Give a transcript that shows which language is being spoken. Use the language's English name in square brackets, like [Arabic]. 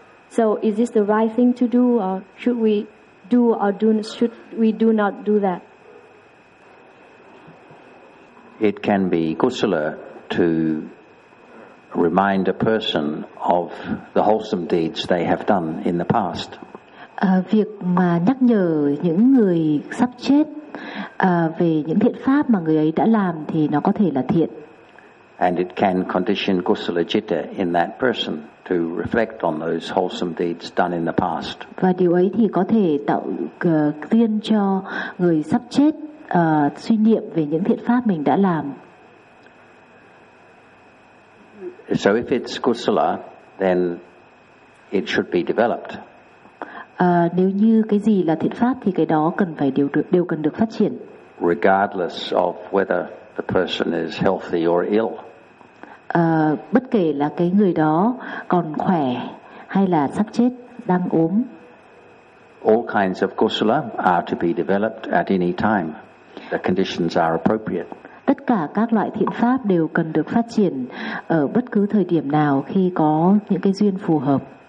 [English] So is this the right thing to do, or should we do or do not do that? It can be kusala to remind a person of the wholesome deeds they have done in the past. [Vietnamese] Việc mà nhắc nhở những người sắp chết về những thiện pháp mà người ấy đã làm thì nó có thể là thiện. [English] And it can condition kusala citta in that person to reflect on those wholesome deeds done in the past. [Vietnamese] Và điều ấy thì có thể tạo duyên cho người sắp chết suy niệm về những thiện pháp mình đã làm. [English] So if it's kusala, then it should be developed. [Vietnamese] Nếu như cái gì là thiện pháp thì cái đó cần phải đều cần được phát triển. [English] Regardless of whether the person is healthy or ill. [Vietnamese] Bất kể là cái người đó còn khỏe hay là sắp chết đang ốm. [English] All kinds of kusala are to be developed at any time. The conditions are appropriate. [Vietnamese] Tất cả các loại thiện pháp đều cần được phát triển ở bất cứ thời điểm nào khi có những cái duyên phù hợp.